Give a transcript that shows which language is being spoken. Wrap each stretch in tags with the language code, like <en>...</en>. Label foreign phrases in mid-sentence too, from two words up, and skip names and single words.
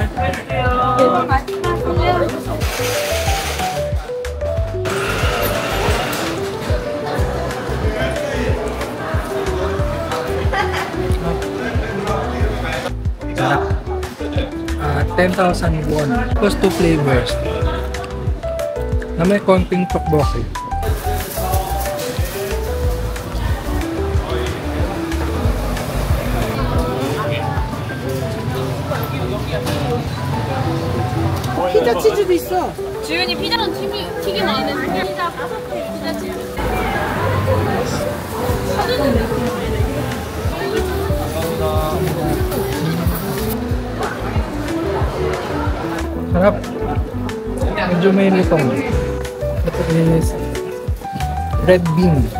<tl>Sarap.</tl> <en>10,000 won. Plus 2 flavors.</en> <tl>Na may konting tteokbokki.</tl> <ko>피자 치즈도 있어. 주윤이 피자는 튀김 안 했는데 피자 5개 피자 치즈.</ko> <tl>Sarap. Medyo may lutong. Ito is</tl> <en>red bean.</en>